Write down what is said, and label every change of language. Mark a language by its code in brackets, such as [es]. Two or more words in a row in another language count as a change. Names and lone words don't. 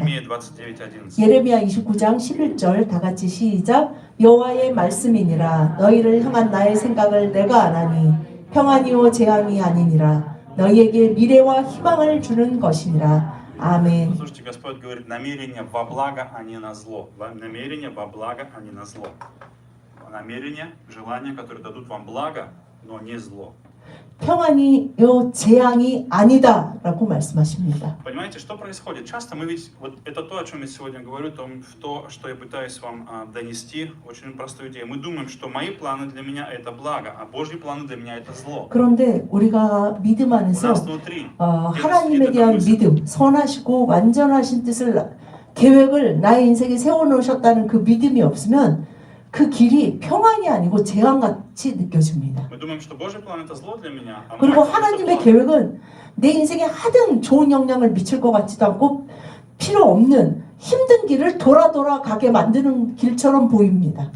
[ko] 예레미야 29장 11절 다 같이 시작. 여호와의 말씀이니라 너희를 향한 나의 생각을 내가 아나니 평안이요 재앙이 아니니라 너희에게 미래와 희망을 주는 것이니라. 아멘. [ru] Слушайте, Господь говорит, намерение во благо, а не на зло. Намерение во благо, а не на зло. Намерение, желания, которые дадут вам благо, но не зло. [ko] 평안이요 재앙이 아니다라고 말씀하십니다. [ru] Понимаете, что происходит? Часто мы ведь, вот это то, о чем я сегодня говорю, то, что я пытаюсь вам донести, очень простую идею. Мы думаем, что мои планы для меня это благо, а Божьи планы для меня это зло. [ko] 그런데 우리가 믿음 안에서 하나님에 대한 믿음, 선하시고 완전하신 뜻을 계획을 나의 인생에 세워놓으셨다는 그 믿음이 없으면 그 길이 평안이 아니고 재앙같이 느껴집니다. 그리고 하나님의 계획은 내 인생에 하등 좋은 영향을 미칠 것 같지도 않고 필요 없는 힘든 길을 돌아 가게 만드는 길처럼 보입니다.